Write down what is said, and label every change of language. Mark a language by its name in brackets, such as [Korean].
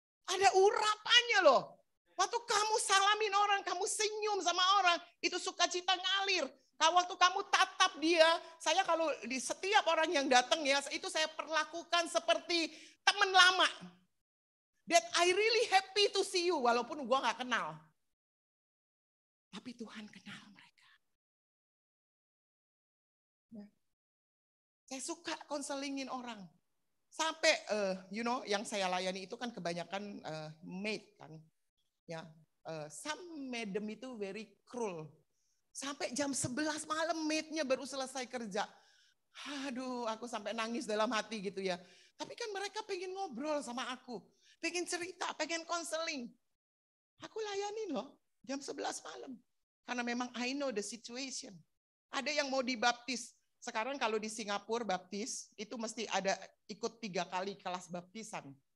[Indonesian] Ada urapannya loh. Waktu kamu salamin orang, kamu senyum sama orang, itu sukacita ngalir. Waktu kamu tatap dia, saya kalau di setiap orang yang datang ya, itu saya perlakukan seperti teman lama. [English] That I really happy to see you, [Indonesian] walaupun gua nggak kenal. Tapi Tuhan kenal mereka. Saya suka konselingin orang. Sampai, yang saya layani itu kan kebanyakan maid kan. [English] Ya, some madam itu very cruel. [Indonesian] Sampai jam 11 malam maidnya baru selesai kerja. Aduh, aku sampai nangis dalam hati gitu ya. Tapi kan mereka pengen ngobrol sama aku. Pengen cerita, pengen konseling. Aku layanin loh, jam 11 malam. Karena memang [English] I know the situation. [Indonesian] Ada yang mau dibaptis. Sekarang kalau di Singapura baptis, itu mesti ada ikut 3 kali kelas baptisan.